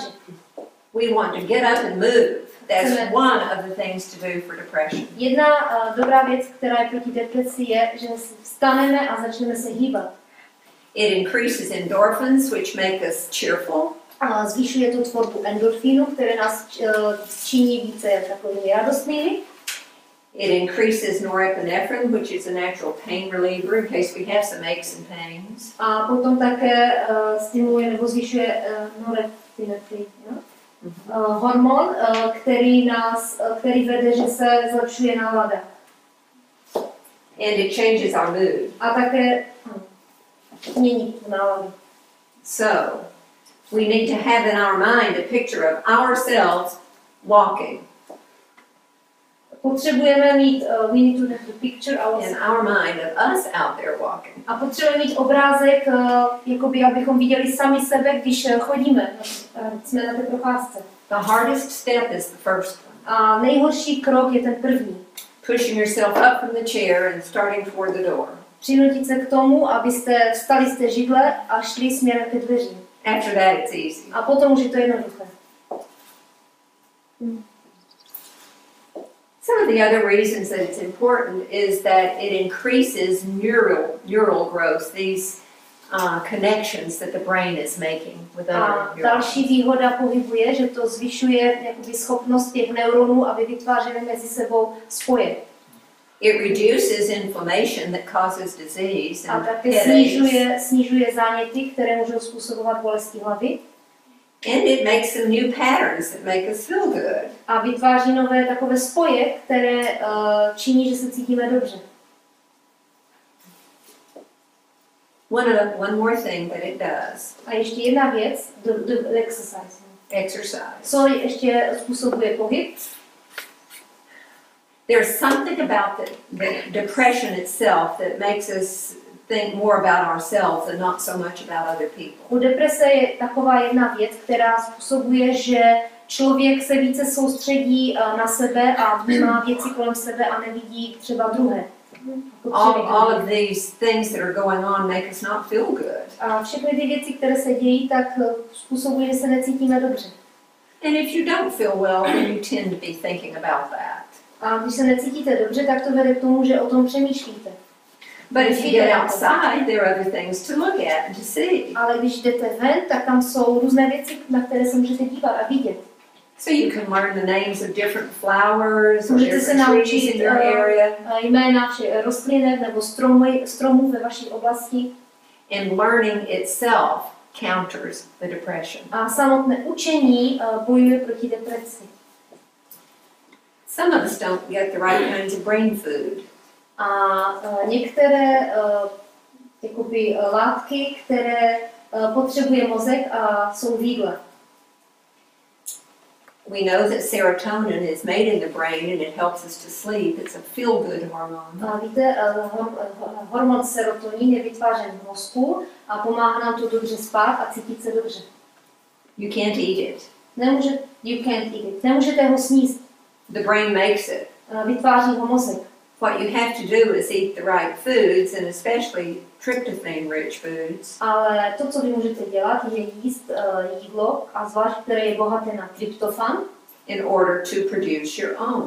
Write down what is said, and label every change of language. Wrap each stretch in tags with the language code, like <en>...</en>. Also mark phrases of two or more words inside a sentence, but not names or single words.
<en>we want to get up and move. That's one of the things to do for depression.</en> <cs>Jedna dobrá věc, která je proti depresi, je, že vstaneme a začneme se hýbat.</cs> <en>It increases endorphins, which make us cheerful.</en> <cs>A zvyšuje to tvorbu endorfínu, které nás činí více takovými radostnými.</cs> <en>It increases norepinephrine, which is a natural pain reliever in case we have some aches and pains.</en> <cs>A potom také stimuluje nebo zvyšuje norepinephrine, hormon, který vede, že se zlepšuje nálada.</cs> <en>And it changes our mood.</en> <cs>A také mění tu náladu.</cs> <en>So, we need to have in our mind a picture of ourselves walking.</en> <cs>Potřebujeme mít,</cs> <en>we need to have a picture in our mind of us out there walking.</en> <cs>A potřebujeme mít obrázek, jakoby, abychom viděli sami sebe, když chodíme, jsme na té procházce.</cs> <en>The hardest step is the first one.</en> <cs>A nejhorší krok je ten první.</cs> <en>Pushing yourself up from the chair and starting toward the door.</en> <cs>Přinutit se k tomu, abyste vstali z té židle a šli směrem ke dveřím.</cs> <en>After that, it's easy.</en> <cs>A potom už je to jednoduché.</cs> <en>Some of the other reasons that it's important is that it increases neural growth, these connections that the brain is making with other neurons.</en> <cs>Další výhoda pohybu je, že to zvyšuje jakoby schopnost těch neuronů, aby vytvářely mezi sebou spoje.</cs> <en>It reduces inflammation that causes disease</en> <cs>A</cs> <en>and</en> <cs>také snižuje záněty, které můžou způsobovat bolesti hlavy.</cs> <en>And it makes some new patterns that make us feel good.</en> <cs>A vytváří nové takové spoje, které činí, že se cítíme dobře.</cs> <en>One more thing that it does.</en> <cs>A ještě jedna věc,</cs> <en>the exercise. Exercise.</en> <cs>Co ještě způsobuje pohyb?</cs> <en>There's something about the depression itself that makes us think more about ourselves and not so much about other people.</en> <cs>U deprese je taková jedna věc, která způsobuje, že člověk se více soustředí na sebe a vnímá věci kolem sebe a nevidí třeba druhé.</cs> <en>All of these things that are going on make us not feel good.</en> <cs>A všechny ty věci, které se dějí, tak způsobují, že se necítíme dobře.</cs> <en>And if you don't feel well, then you tend to be thinking about that.</en> <cs>A když se necítíte dobře, tak to vede k tomu, že o tom přemýšlíte.</cs> <en>But if you get outside, there are other things to look at and to see.</en> <cs>Ale když jdete ven, tak tam jsou různé věci, na které se můžete dívat a vidět.</cs> <en>So you can learn the names of different flowers or</en> <cs>Můžete se</cs> <en>different trees</en> <cs>naučit</cs> <en>in your area.</en> <cs>jména rostlinek nebo stromů ve vaší oblasti.</cs> <en>And learning itself counters the depression.</en> <cs>A samotné učení bojuje proti depresi.</cs> <en>Some of us don't get the right kinds of brain food.</en> <cs>A některé jakoby, látky, které potřebuje mozek a jsou v jídle.</cs> <en>We know that serotonin is made in the brain and it helps us to sleep. It's a feel-good hormone.</en> <cs>A víte, hormon serotonin je vytvářen v mozku a pomáhá nám to dobře spát a cítit se dobře.</cs> <en>You can't eat it. You can't eat it.</en> <cs>Nemůžete ho sníst.</cs> <en>The brain makes it.</en> <cs>Vytváří ho mozek.</cs> <en>What you have to do is eat the right foods, and especially tryptophan-rich foods.</en> <cs>Ale to, co vy můžete dělat, je jíst jídlo, a zvlášť které je bohaté na tryptofan,</cs> <en>in order to produce your own.</en>